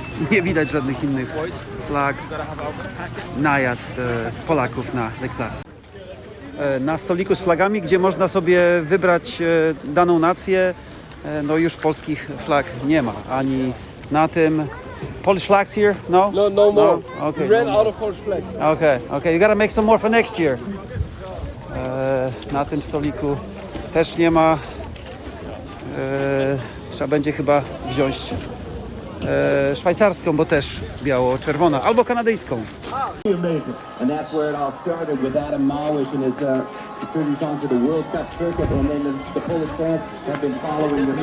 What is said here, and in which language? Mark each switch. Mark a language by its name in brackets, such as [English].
[Polish] Nie widać żadnych innych flag. Najazd Polaków na Lake Placid. Na stoliku z flagami, gdzie można sobie wybrać daną nację, no już polskich flag nie ma. Ani na tym... [English] Polish flags here? No? No more. No? Okay. We ran out of Polish flags. Okay. You gotta make some more for next year. [Polish] Na tym stoliku też nie ma. Trzeba będzie chyba wziąć szwajcarską, bo też biało-czerwona, albo kanadyjską. [English] And that's where it all started with Adam Małysz and his tribute song to the World Cup circuit, and then the Polish fans have been following the